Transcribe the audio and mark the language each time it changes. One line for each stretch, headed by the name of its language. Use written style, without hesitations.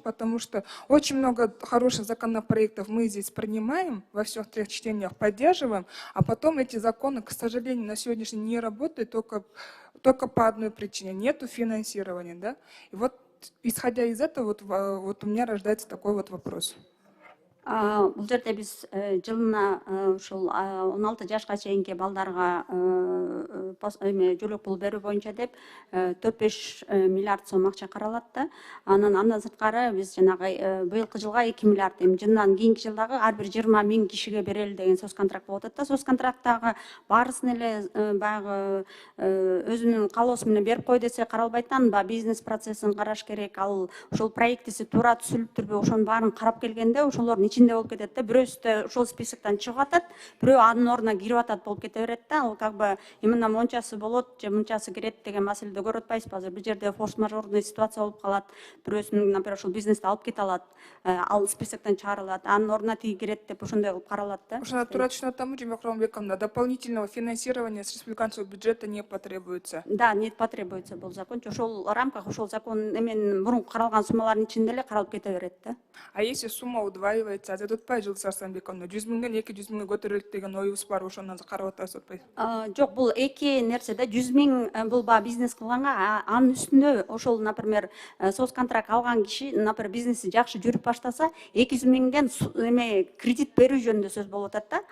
Russian: Потому что очень много хороших законопроектов мы здесь принимаем, во всех трех чтениях поддерживаем, а потом эти законы, к сожалению, на сегодняшний день не работают только по одной причине. Нету финансирования, да? И вот, исходя из этого, у меня рождается такой вопрос.
Kyrgyz: Бул жерде биз жылына ушул 16 жашка чейинки балдарга жөлөк пул берүү боюнча деп 4-5 миллиард сом акча каралат да. Андан сырткары биз жанагы быйылкы жылга 2 миллиард, жылдан кийинки жылдагы ар бир 20 миң кишиге берели деген соц контракт болуп атат да. Соц контракттагы баарысын эле баягы өзүнүн каалоосу менен берип кой десе каралбайт да. Бизнес процессин караш керек, ал ошол проектиси туура түзүлүптүрбү, ошонун баарын карап келгенде ошолор ичинде болуп кетет да, бирөөсү да ошол списоктон чыгып атат, бирөө анын ордуна кирип атат болуп кете берет да. Ал
Russian: как бы
Kyrgyz: именно мончасы болот же мынчасы кирет деген маселеди көрүп атпайсызбы? Азыр бул жерде форс-мажорный ситуация болуп калат, бирөөсүн, например, ошол бизнести алып кете алат, ал списоктон чыгарылат, анын ордуна тиги кирет деп ошондой кылып каралат да. Ошондо туура түшүнүп атамбы
Russian: Жумек Курамбековна, дополнительного финансирования с республиканского бюджета не потребуется? Да, не потребуется
Kyrgyz: бул закон. Ошол рамках, ошол закон эменин мурунку каралган суммалардын ичинде эле каралып кете берет да.
Russian: А если сумма удваивается,
Kyrgyz: азыр отпай Жылдыз Арсланбековна, 100 миңден 200 миңге көтөрүлөт деген оюбуз бар, ошону карап атасыз атпайсызбы? Жок, бул эки нерсе да. 100 миң бул баягы бизнес кылганга, анын үстүнө ошол, например, соц контракт алган киши, например, бизнеси жакшы жүрүп баштаса, 200 миңден эме кредит берүү жөнүндө сөз болуп атат да.